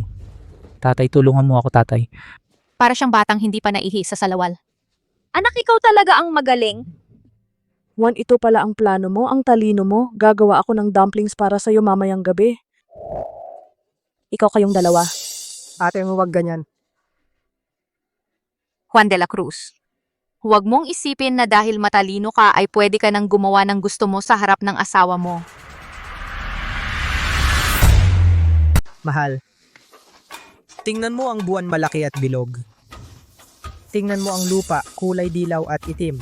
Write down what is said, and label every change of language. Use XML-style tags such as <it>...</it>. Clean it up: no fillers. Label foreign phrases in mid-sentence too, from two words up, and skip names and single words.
<tl>Tatay, tulungan mo ako, tatay. Para siyang batang hindi pa naihi sa salawal. Anak, ikaw talaga ang magaling. Juan, ito pala ang plano mo, ang talino mo. Gagawa ako ng dumplings para sa'yo mamayang gabi. Ikaw kayong dalawa. Ate, huwag ganyan. Juan de la Cruz, huwag mong isipin na dahil matalino ka ay pwede ka nang gumawa ng gusto mo sa harap ng asawa mo. Mahal, tingnan mo ang buwan malaki at bilog. Tingnan mo ang lupa, kulay dilaw at itim.</tl>